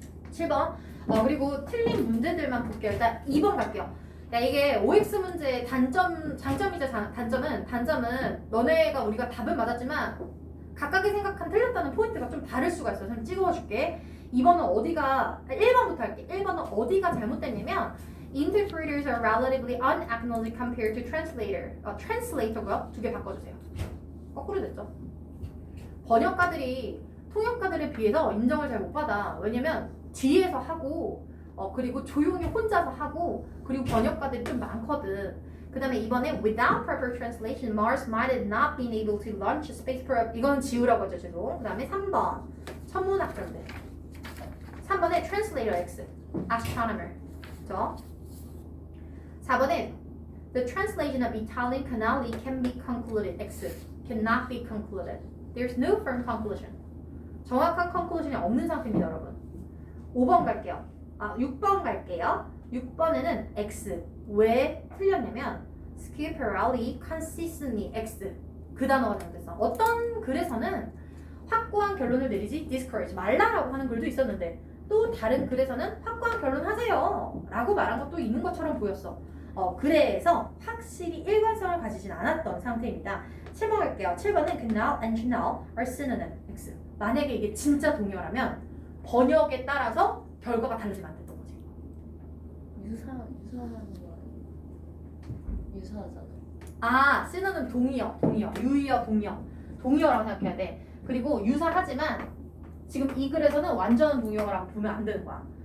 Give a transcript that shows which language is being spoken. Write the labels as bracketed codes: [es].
[ko] 7번. 그리고 틀린 문제들만 볼게요. 일단 2번 갈게요. 야, 이게 OX 문제의 장점이자 단점은 너네가 우리가 답은 맞았지만 각각의 생각한 틀렸다는 포인트가 좀 다를 수가 있어. 좀 찍어줄게. 1번은 할게. 1번은 어디가 잘못됐냐면 [en] interpreters are relatively unacknowledged compared to translator. [ko] translator고요. 두 개 바꿔주세요. 거꾸로 됐죠. 번역가들이 통역가들에 비해서 인정을 잘 못 받아. 왜냐면 뒤에서 하고 그리고 조용히 혼자서 하고 그리고 번역가들이 좀 많거든. 그 다음에 이번에 [en] without proper translation, Mars might have not been able to launch a space probe. [ko] 이건 지우라고 하죠, 죄송. 그 다음에 3번 천문학자인데 3번에 translator X, astronomer. 그죠? [en] 4번에 the translation of Italian canali can be concluded X, cannot be concluded. There's no firm conclusion. [ko] 정확한 conclusion이 없는 상태입니다, 여러분. 5번 갈게요. 6번 갈게요. 6번에는 X. 왜 틀렸냐면 Schiaparelli consistently X. 그 단어가 잘못됐어. 어떤 글에서는 확고한 결론을 내리지 discourage 말라라고 하는 글도 있었는데 또 다른 글에서는 확고한 결론 하세요 라고 말한 것도 있는 것처럼 보였어. 그래서 확실히 일관성을 가지진 않았던 상태입니다. 7번 갈게요. 7번은 [en] canal and canal are synonym X. [ko] 만약에 이게 진짜 동요라면 번역에 따라서 결과가 다르지만 안 됐던 거지. 유사하는 거 아니야? 유사하잖아. synonym 동의어, 유의어, 동의어라고 생각해야 돼. 그리고 유사하지만 지금 이 글에서는 완전 동의어라고 보면 안 되는 거야.